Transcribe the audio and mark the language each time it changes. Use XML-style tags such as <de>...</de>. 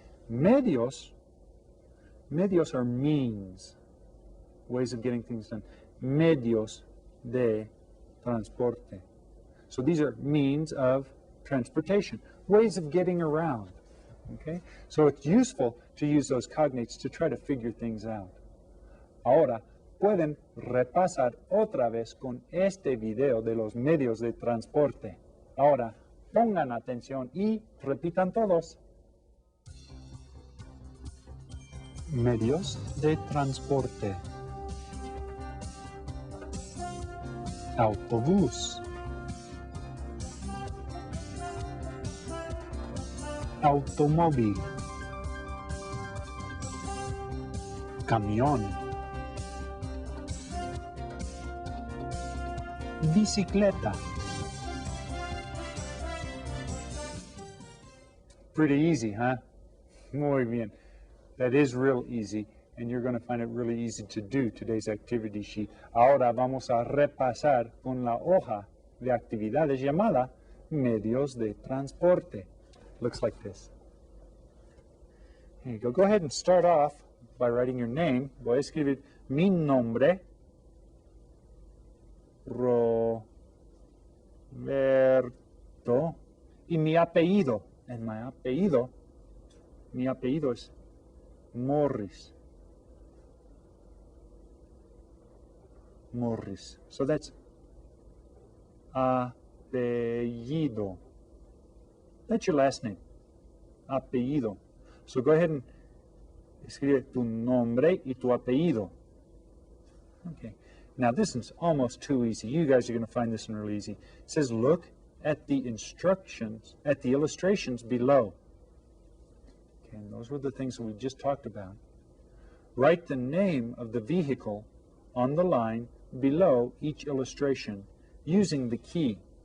<en>Medios are means, ways of getting things done.</en> <es>Medios de transporte.</es> <en>So these are means of transportation, ways of getting around. Okay? So it's useful to use those cognates to try to figure things out.</en> <es>Ahora, pueden repasar otra vez con este video de los medios de transporte. Ahora, pongan atención y repitan todos. Medios de transporte. Autobús. Automóvil. Camión. Bicicleta.</es> <en>Pretty easy, huh?</en> <es>Muy bien.</es> <en>That is real easy, and you're going to find it really easy to do today's activity sheet.</en> <es>Ahora vamos a repasar con la hoja de actividades llamada medios de transporte.</es> <en>Looks like this. Here you go. Go ahead and start off by writing your name.</en> <es>Voy a escribir mi nombre, Roberto, y mi apellido. And mi apellido es Morris.</es> <en>Morris. So that's apellido. That's your last name. Apellido. So go ahead and</en> <es>escribe tu nombre y tu apellido.</es> <en>Okay. Now this is almost too easy. You guys are going to find this one really easy. It says look at the instructions, at the illustrations below. Okay, and those were the things that we just talked about. Write the name of the vehicle on the line below each illustration using the key.</en>